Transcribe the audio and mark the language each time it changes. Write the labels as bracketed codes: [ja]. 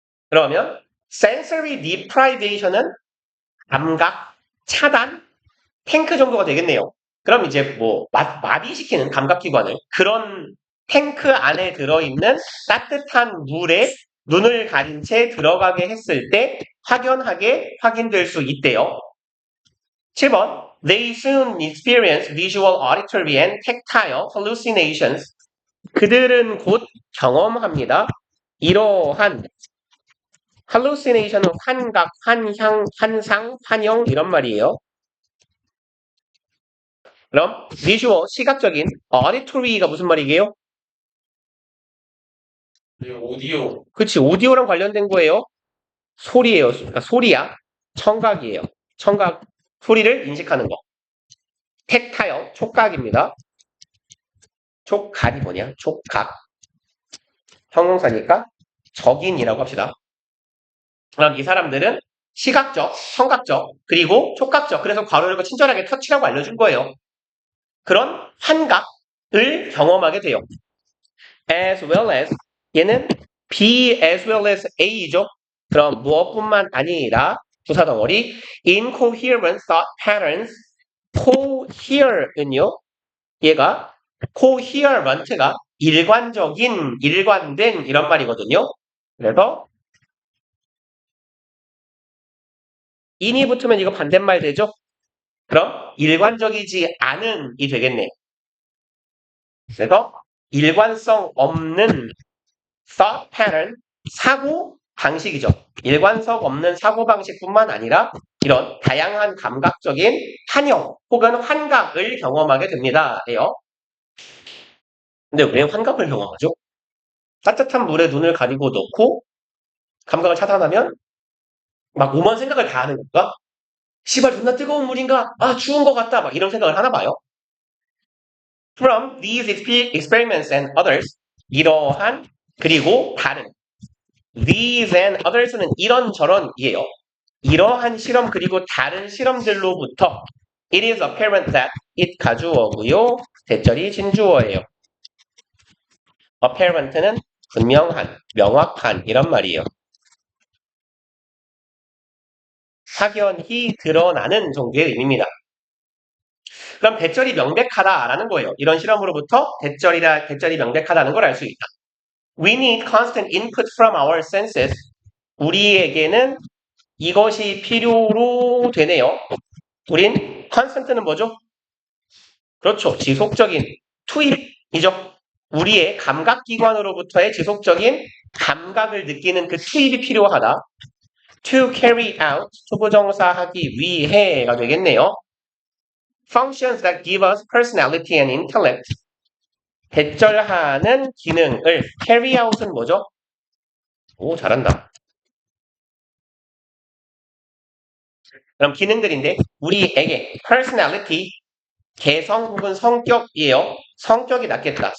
[ko] 그러면 sensory deprivation은 감각 차단 탱크 정도가 되겠네요. 그럼 이제 뭐 마비시키는 감각기관을 그런 탱크 안에 들어있는 따뜻한 물에 눈을 가린 채 들어가게 했을 때 확연하게 확인될 수 있대요. [en] 7번 They soon experience visual, auditory, and tactile hallucinations. [ko] 그들은 곧 경험합니다. 이러한 hallucination은 환각, 환향, 환상, 환영 이런 말이에요. 그럼 visual, 시각적인, auditory가 무슨 말이게요? 오디오. 그치, 오디오랑 관련된 거예요. 소리예요. 그러니까 소리야. 청각이에요. 청각, 소리를 인식하는 거. 텍타일, 촉각입니다. 촉각이 뭐냐? 촉각. 형용사니까 적인이라고 합시다. 그럼 이 사람들은 시각적, 청각적, 그리고 촉각적. 그래서 괄호 열고 친절하게 터치라고 알려준 거예요. 그런 환각을 경험하게 돼요. As well as 얘는 B as well as A죠. 그럼 무엇뿐만 아니라 부사덩어리 [en] incoherent thought patterns [ko] cohere은요. 얘가 coherent가 일관적인, 일관된 이런 말이거든요. 그래서 in이 붙으면 이거 반대말 되죠? 그럼 일관적이지 않은이 되겠네. 그래서 일관성 없는 thought pattern, 사고 방식이죠. 일관성 없는 사고 방식뿐만 아니라 이런 다양한 감각적인 환영 혹은 환각을 경험하게 됩니다. 근데 왜 환각을 경험하죠? 따뜻한 물에 눈을 가리고 넣고 감각을 차단하면 막 오만 생각을 다 하는 건가? 씨발 존나 뜨거운 물인가? 아 추운 것 같다. 막 이런 생각을 하나 봐요. [en] From these experiments and others [ko] 이러한 그리고 다른 [en] these and others는 이런저런이에요. [ko] 이러한 실험 그리고 다른 실험들로부터 [en] it is apparent that it [ko] 가주어고요. 대절이 진주어예요. apparent는 분명한, 명확한 이런 말이에요. 확연히 드러나는 정도의 의미입니다. 그럼 대절이 명백하다라는 거예요. 이런 실험으로부터 대절이 명백하다는 걸 알 수 있다. [en] We need constant input from our senses. [ko] 우리에게는 이것이 필요로 되네요. 우린 constant는 뭐죠? 그렇죠. 지속적인 투입이죠. 우리의 감각기관으로부터의 지속적인 감각을 느끼는 그 투입이 필요하다. [en] To carry out, [ko] 투부정사 하기 위해가 되겠네요. [en] Functions that give us personality and intellect. [ko] 대절하는 기능을 carry out은 뭐죠? 오, 잘한다. 그럼 기능들인데 우리에게 personality, 개성 혹은 성격이에요. 성격이 낫겠다.